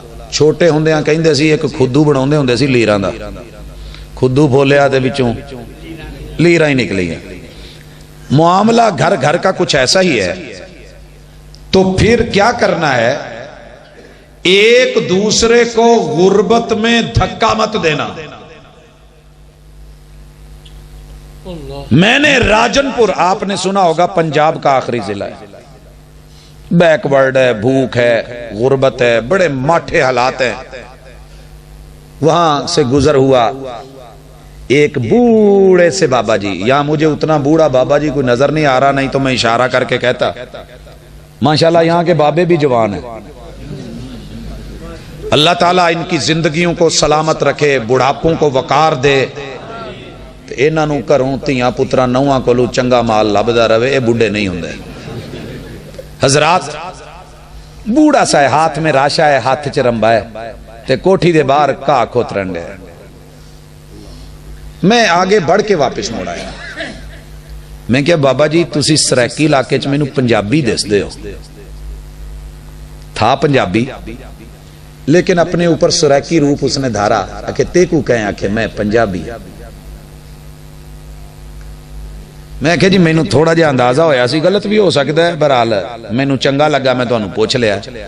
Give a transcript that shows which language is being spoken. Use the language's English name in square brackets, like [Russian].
[Punjabi] چھوٹے ہوندیاں کہندے سی ایک خودو بناوندے ہوندے سی لیراں دا، خودو پھولیا تے وچوں لیراں ہی نکلی ہیں. [Urdu] معاملہ گھر گھر کا کچھ ایسا ہی ہے. تو پھر کیا کرنا ہے؟ ایک دوسرے کو غربت میں دھکا مت دینا. میں نے راجن پور، آپ نے سنا ہوگا پنجاب کا آخری ضلع ہے، بیک ورڈ ہے، بھوک ہے، غربت ہے، بڑے ماٹھے حالات ہیں. وہاں سے گزر ہوا ایک بوڑھے سے بابا جی. یہاں مجھے اتنا بوڑھا بابا جی کوئی نظر نہیں آ رہا، نہیں تو میں اشارہ کر کے کہتا. ماشاءاللہ یہاں کے بابے بھی جوان ہیں. اللہ تعالیٰ ان کی زندگیوں کو سلامت رکھے، بڑھاپوں کو وقار دے، [Punjabi] انہاں نوں گھروں تھیاں پتراں نوواں کولوں چنگا مال لبدا رہے. اے بڈھے نہیں ہوندے حضرات. [Urdu] بوڑھا سا ہے، ہاتھ میں راشا ہے، [Punjabi] ہاتھ چ رمبا ہے تے کوٹھی دے باہر گھاہ کھوترن ڈے. [Urdu] میں آگے بڑھ کے واپس موڑ آیا. [Punjabi] میں کہا بابا جی تسی سرائکی علاقے چ مینوں پنجابی دس دے ہو. [Urdu] تھا پنجابی لیکن اپنے اوپر سرائکی روپ اس نے دھارا کہ [Punjabi] تے کو کہیں آکھے میں پنجابی. میں کہا جی مینوں تھوڑا جہا اندازہ ہویا سی، غلط بھی ہو سکتا ہے، برحال مینوں چنگا لگا، میں تانوں پوچھ لیا.